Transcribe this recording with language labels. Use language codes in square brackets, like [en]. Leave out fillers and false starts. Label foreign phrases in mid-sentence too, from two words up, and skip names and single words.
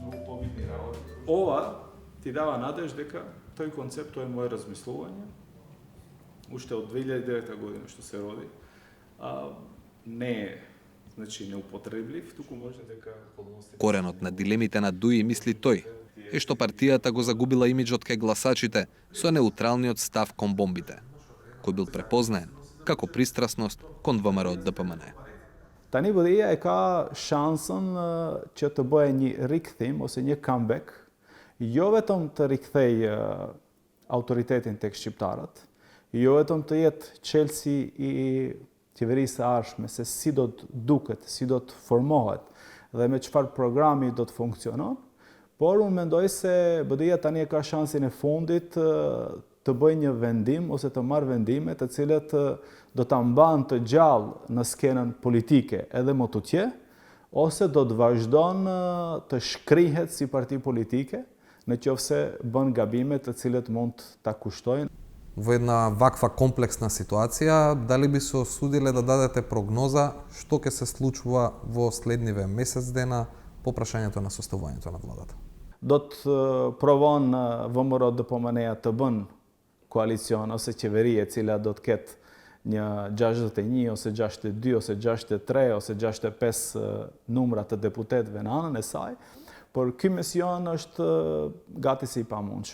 [mk] Ова ти дава надеж дека тој концепт, тоа е моје размислување, уште од 2009 година што се роди, не е неупотреблив, туку може дека Коренот на дилемите на ДУИ, мисли тој, е што партијата го загубила имиџот кај гласачите со неутралниот став кон бомбите, кој бил препознаен како пристрасност кон ВМРО ДПМН. [sq] Tani BDI e ka shansën që të bëjë një rikthim ose një comeback, jo vetëm të rikthej autoritetin tek shqiptarët, jo vetëm të jetë çelësi i qeverisë së ardhshme se si do të duket, si do të formohet dhe me çfarë programi do të funksionon, por unë mendoj se BDI tani e ka shansin e fundit të bëjë një vendim ose të marrë vendime të cilët do ta mbanë të gjallë në skenën politike edhe më tutje, ose do të vazhdon të shkrihet si parti politike nëse bën gabime të cilët mund ta kushtojnë. [mk] Во една ваква комплексна ситуација, дали би се осудиле да дадете прогноза што ќе се случува во следниве месец дена по прашањето на составувањето на владата? [sq] Do të provon ВМРО DPMN të bën koalicion ose qeveri e cila do të ketë një 61 ose 62 ose 63 ose 65 numra të deputetëve në anën e saj, por ky mision është gati si i pamundshëm.